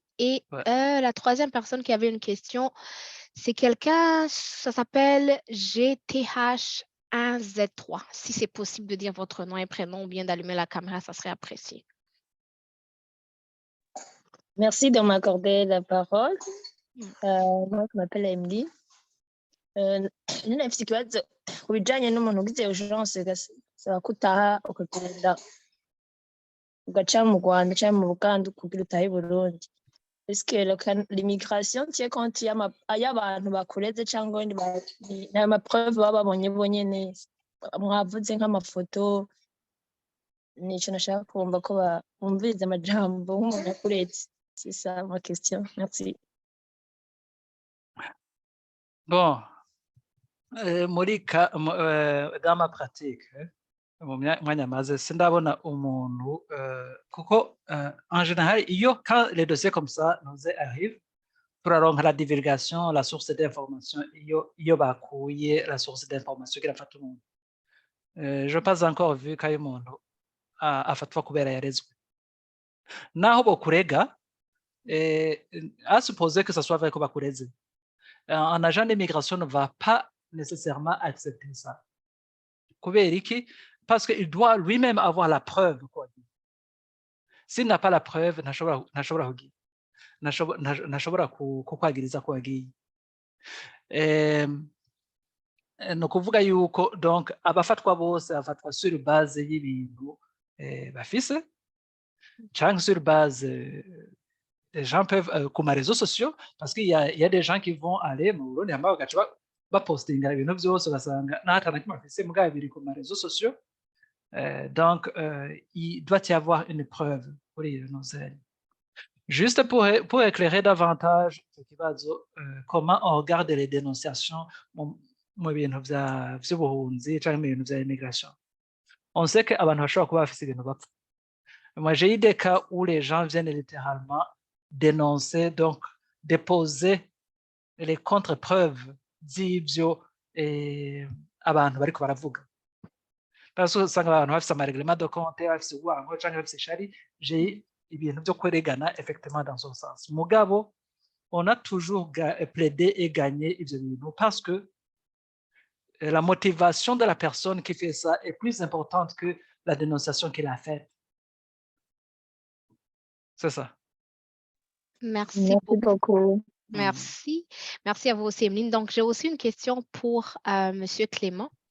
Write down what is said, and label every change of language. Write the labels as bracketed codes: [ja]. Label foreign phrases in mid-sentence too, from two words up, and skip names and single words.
[fr] Et la troisième personne qui avait une question, c'est quelqu'un, ça s'appelle GTH1Z3. Si c'est possible de dire votre nom et prénom ou bien d'allumer la caméra, ça serait apprécié. Merci de m'accorder la parole. Moi, je m'appelle Emily. [rn] Nafite ikibazo ku bijyanye n'umuntu ugize urgence gasaba kutaha ukagenda ugaca mu Rwanda cyangwa mu Buganda kugira utahe i Burundi. [fr] Est-ce que l'immigration tient compte [rn] y'abantu bakureze cyangwa ni amapreuve baba babonye bonyene mwavuze nk'amafoto nico nashaka kumva ko bumviriza amajambo nk'umuntu akuretse. [fr] C'est ça ma question. Merci. Bon, dans ma pratique, en général, quand les dossiers comme ça nous arrivent, pour avoir la divulgation, la source d'information, la source d'information qui a fait tout le monde. Je n'ai pas encore vu qu'il y a un [rn] afatwa kubera yarezwe. Naho bokurega, [fr] à supposer que ce soit vrai que bakureze, un agent d'immigration ne va pas nécessairement accepter ça. Parce qu'il doit lui-même avoir la preuve. S'il n'a pas la preuve, [rn] ntashobora kukwagiriza ko wagiye. Ni ukuvuga yuko donc abafatwa bose bafatwa [fr] sur base [rn] y'ibintu bafise cyangwa [fr] sur base des gens peuvent [rn] ku ma [fr] réseaux sociaux parce qu'il y a des gens qui vont aller [rn] mu Burundi hama bagaca bapostinga ibintu byose ugasanga nta na kimwe bafise mugabo biri ku ma [fr] réseaux sociaux. Donc il doit y avoir une preuve pour les nouvelles. Juste pour éclairer davantage comment on regarde les dénonciations [rn] mu bintu by'ubuhunzi cyangwa mu bintu bya [fr] immigration. On sait que [rn] abantu bashobora kuba bafite ibintu bapfa. [fr] Moi, j'ai eu des cas où les gens viennent littéralement dénoncer, donc déposer les contre-preuves [rn] d'ibyo abantu bariko baravuga. [fr] Parce que [rn] usanga abantu bafite amarèglement de compte, bafite uwango cyangwa bafite shari, j'ai ibintu byo kweregana [fr] effectivement dans ce sens. Mugabo, on a toujours plaidé et gagné [rn] ibyo bintu [fr] parce que la motivation de la personne qui fait ça est plus importante que la dénonciation qu'il a faite. C'est ça. Merci beaucoup. Merci. Merci à vous aussi, Emeline. Donc, j'ai aussi une question pour Monsieur Clément.